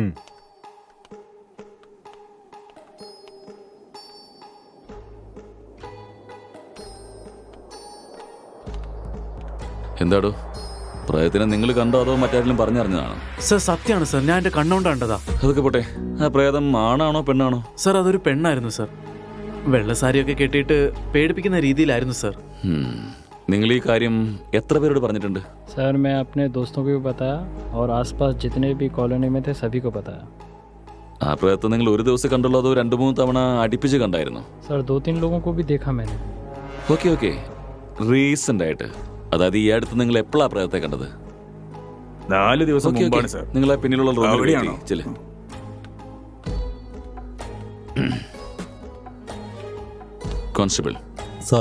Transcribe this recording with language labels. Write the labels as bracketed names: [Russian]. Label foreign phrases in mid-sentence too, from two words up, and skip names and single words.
[Malayalam] എന്താടോ, പ്രേതത്തിനെ നിങ്ങൾ കണ്ടോ അതോ മറ്റാരെങ്കിലും പറഞ്ഞറിഞ്ഞതാണോ? സർ സത്യമാണ് സർ, ഞാൻ എൻ്റെ കണ്ണുകൊണ്ട് കണ്ടതാ. അതൊക്കെ പോട്ടെ, ആ പ്രേതം ആണാണോ പെണ്ണാണോ? സർ അതൊരു പെണ്ണായിരുന്നു സർ. വെള്ള സാരിയൊക്കെ കെട്ടിയിട്ട് പേടിപ്പിക്കുന്ന രീതിയിലായിരുന്നു സർ. നിങ്ങൾ ഈ കാര്യം എത്ര പേരോട് പറഞ്ഞിട്ടുണ്ട്? [Hindi] सर मैं अपने दोस्तों को भी बताया और आसपास जितने भी कॉलोनी में थे सभी को बताया. [Malayalam] ആ പ്രേതത്തെ നിങ്ങൾ ഒരു ദിവസം കണ്ടുള്ളൂ അതോ 2-3 തവണ അടുപ്പിച്ച് കണ്ടായിരുന്നു? [Hindi] सर 2-3 लोगों को भी देखा मैंने. [Malayalam] ഓക്കെ ഓക്കെ, റീസെന്റ് ആയിട്ട്, അതായത് ഈ അടുത്ത് നിങ്ങൾ എപ്പോഴാ പ്രേതത്തെ കണ്ടത്? 4 ദിവസം ഓക്കെ, മുമ്പാണ് ഓക്കെ. സർ. നിങ്ങൾ ആ പിന്നിലുള്ള റൂമിൽ അവിടെയാണോ? ചെല്ല്. കോൺസ്റ്റബിൾ സാർ,